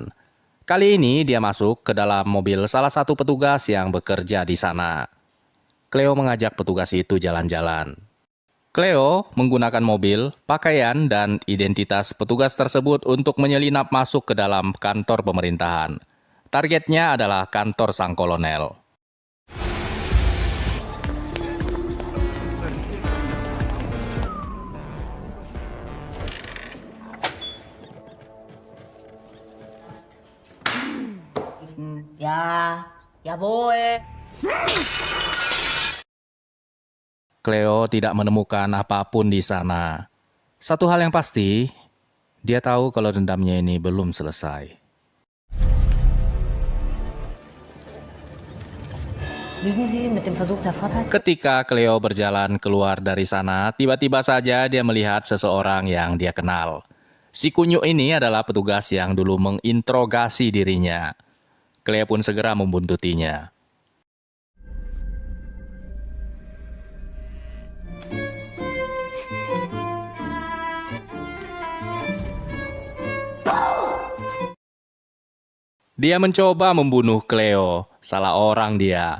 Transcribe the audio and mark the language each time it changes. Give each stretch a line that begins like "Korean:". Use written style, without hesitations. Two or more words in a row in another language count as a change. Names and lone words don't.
Indonesian: Kali ini dia masuk ke dalam mobil salah satu petugas yang bekerja di sana. Cleo mengajak petugas itu jalan-jalan. Cleo menggunakan mobil, pakaian, dan identitas petugas tersebut untuk menyelinap masuk ke dalam kantor pemerintahan. Targetnya adalah kantor sang kolonel.
German: Ja, jawohl.
Indonesian: Cleo tidak menemukan apapun di sana. Satu hal yang pasti, dia tahu kalau dendamnya ini belum selesai.
German: Lügen Sie mit dem Versuch der Vorteil?
Indonesian: Ketika Cleo berjalan keluar dari sana, tiba-tiba saja dia melihat seseorang yang dia kenal. Si kunyuk ini adalah petugas yang dulu menginterogasi dirinya. Cleo pun segera membuntutinya. Dia mencoba membunuh Cleo, salah orang dia.